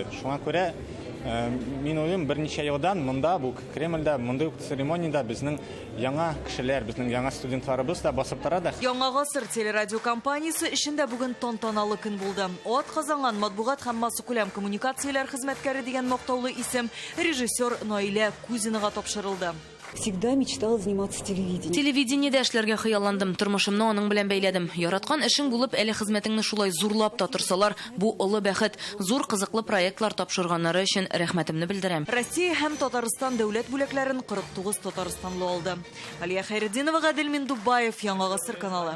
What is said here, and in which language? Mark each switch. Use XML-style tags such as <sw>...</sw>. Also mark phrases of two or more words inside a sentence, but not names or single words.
<tt>Шуңа күрә мин уйлыйм, берничә елдан монда бу Кремльдә, мондый церемонияда безнең яңа кешеләр, безнең яңа студентларыбыз да басып тора да. Яңа гасыр телерадио компаниясе эшендә бүген тантаналы көн булды. Атказанган матбугат һәм массакүләм коммуникацияләр хезмәткәре дигән мактаулы исем режиссер Наилә Кузинага тапшырылды.</tt> <ru>Всегда мечтала заниматься телевидением.</ru> <tt>Телевидениедә эшләргә хыялландым, тормышымны аның белән бәйләдем. Яраткан эшең булып, әле хезмәтеңне шулай зурлап та торсалар, бу олы бәхет. Зур кызыклы проектлар тапшырганнары өчен рәхмәтемне белдерәм. Россия һәм Татарстан дәүләт бүләкләрен 49 татарстанлы алды. Алия Хәйретдинова, Гадел Миндубаев, Яңа гасыр каналы.</tt>